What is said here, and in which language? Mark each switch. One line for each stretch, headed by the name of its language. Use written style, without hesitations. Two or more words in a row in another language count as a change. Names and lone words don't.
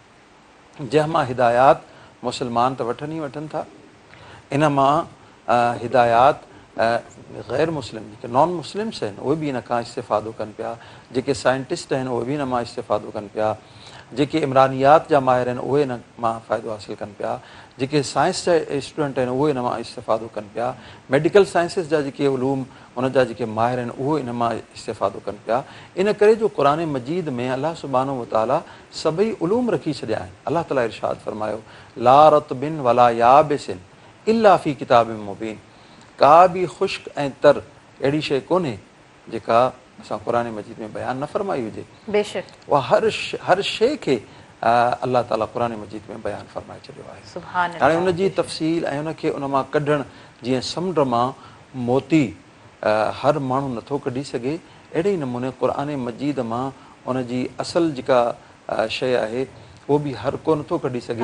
Sindhi: जंहिं मां हिदायत मुस्लमान त वठनि ई वठनि था, इन मां हिदायत ग़ैर मुस्लिम जेके
English: non Muslims
Sindhi: आहिनि उहे बि इन खां इस्तेफ़ादो कनि पिया, जेके साइंटिस्ट आहिनि उहे बि इन मां इस्तेफ़ादो कनि पिया, जेके इमरानियात जा माहिर आहिनि उहे इन मां फ़ाइदो हासिलु कनि पिया, जेके साइंस जा स्टूडेंट आहिनि उहे इन मां इस्तेफ़ादो कनि पिया,
English: medical sciences
Sindhi: जा जेके उलूम उन जा जेके माहिर आहिनि उहे इन मां इस्तेफ़ादो कनि पिया। इन करे जो क़ुरान मजीद में अल्लाह
Arabic: سبحانه وتعالى
Sindhi: सभई उलूम रखी छॾिया आहिनि। अल्लाह ताला इरशाद फ़रमायो
Arabic: لا رطب ولا يابس إلا في كتاب مبين,
Sindhi: का बि ख़ुश्क ऐं तर अहिड़ी शइ कोन्हे जेका असां क़ुरान मजीद में बयानु न फ़रमाई हुजे। बेशक उहा हर शइ खे अल्लाह ताला क़ुरान मजीद में बयानु फ़रमाए छॾियो आहे। हाणे उनजी तफ़सील ऐं उनखे उन मां कढणु जीअं समुंड मां मोती हर माण्हू नथो कढी सघे, अहिड़े ई नमूने क़ुरान मजीद मां उनजी असुलु जेका शइ आहे उहो बि हर को नथो कढी सघे।